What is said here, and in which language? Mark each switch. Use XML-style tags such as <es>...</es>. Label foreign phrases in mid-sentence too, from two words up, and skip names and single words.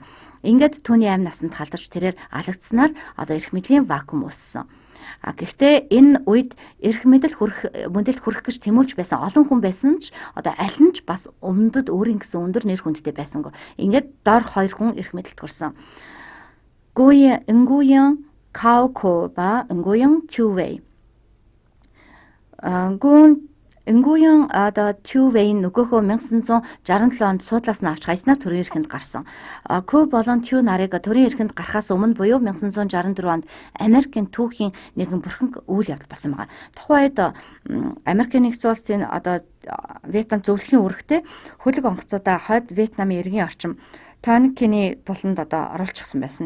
<mn>Ингээд түүний амь насанд халдаж тэрээр алагдсанаар эрх мэдлийн вакуум үүссэн. Гэхдээ энэ үед эрх мэдэл мөндөд хүрэх гэж тэмүүлж байсан олон хүн байсан ч аль нь ч бас өмнөд өөрийн гэсэн өндөр нэр хүндтэй байсангүй. Ингээд дор хоёр хүн эрх мэдэлд хүрсэн. Nguyen Cao Ko ба Nguyen Thu Vei. Nguyen Thu Vei нөгөөхөө 1967 онд суудлаас нь авч хайснаар төрийн эрхэнд гарсан. Ko болон Thu нарыг төрийн эрхэнд гарахаас өмнө буюу 1964 онд Америкийн түүхийн нэгэн бүрхэн үйл явдал болсон байгаа. Тухайн үед Америкийн нэгдсэн улсын Вьетнам зөвлөхийн үүрэгтэй хөлөг онгоцуудаа хойд Вьетнамын иргэн орчим Tonkin-ий буланд оруулчихсан байсан.</mn>